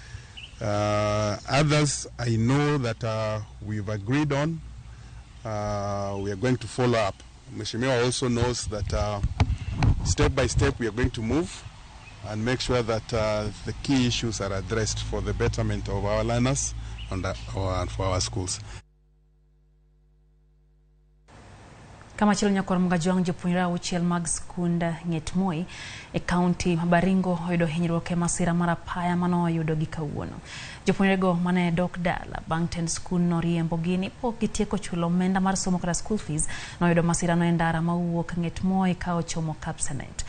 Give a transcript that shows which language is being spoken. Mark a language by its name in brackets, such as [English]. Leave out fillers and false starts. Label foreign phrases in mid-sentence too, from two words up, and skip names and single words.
[English] Others I know that we've agreed on, we are going to follow up. Mheshimiwa also knows that step by step we are going to move and make sure that the key issues are addressed for the betterment of our learners and for our schools. [Luo (Kenya and Tanzania)] Kama chilo nyakorom gajuang' jopuonjre 6 mag skund ng'et Moi e kaunti ma Baringo oyudo hinyruok e masira mar apaya mano oyudo gi kawuono. Jopuonjrego mane dok dala bang' tend skul no riembogi ni pok gitieko chulo omenda mar somo kata school fees noyudo masira no e ndara mawuok ng'et Moi ka ochomo Kapsanet.